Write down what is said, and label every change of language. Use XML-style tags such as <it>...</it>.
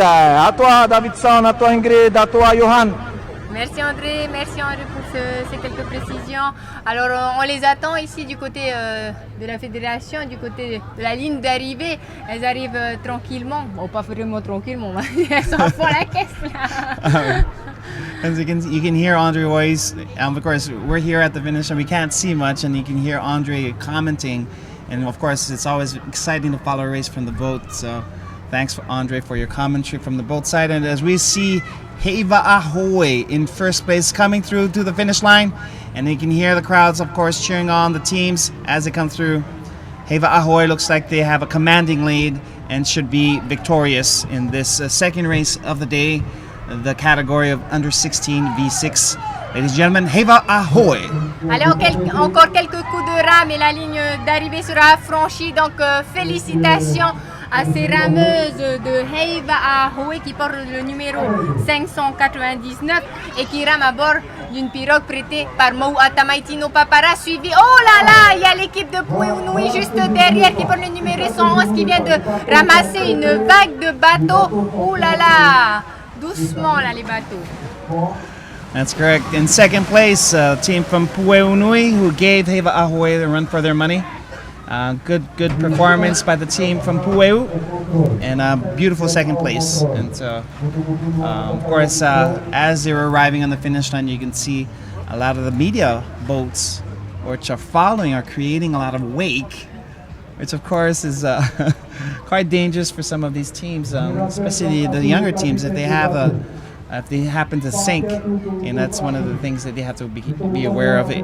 <fr>À toi Davidson, à toi Ingrid, à toi Johan. Merci André pour ces quelques précisions. Alors on les attend ici du côté de la fédération, du côté de la ligne d'arrivée. Elles arrivent tranquillement, bon pas vraiment tranquillement, elles s'en font la caisse là.</fr> <en>As you can hear Andre voice. Of course, we're here at the finish and we can't see much, and you can hear Andre commenting. And of course, it's always exciting to follow a race from the boat. So, thanks for Andre for your commentary from the boat side. And as we see Heiva Ahoe in first place coming through to the finish line, and you can hear the crowds, of course, cheering on the teams as they come through. Heiva Ahoe looks like they have a commanding lead and should be victorious in this second race of the day. The category of under 16 V6. Ladies and gentlemen, Heiva Ahoe.</en> <fr>Allez, encore quelques coups de rame et la ligne d'arrivée sera franchie. Donc, félicitations à ces rameuses de Heiva Ahoe qui portent le numéro 599 et qui rament à bord d'une pirogue prêtée par Mateina'a Papara, suivi. Oh là là, il y a l'équipe de Pueunui juste derrière qui porte le numéro 111 qui vient de ramasser une vague de bateaux. Oh là là, doucement là les bateaux.</fr> <en>That's correct. In second place, team from Pueunui who gave Heiva Ahoe the run for their money. Good performance by the team from Pueu, and a beautiful second place. And so, of course, as they were arriving on the finish line, you can see a lot of the media boats which are following are creating a lot of wake, which of course is quite dangerous for some of these teams, especially the younger teams if they happen to sink, and that's one of the things that they have to be aware of.</en>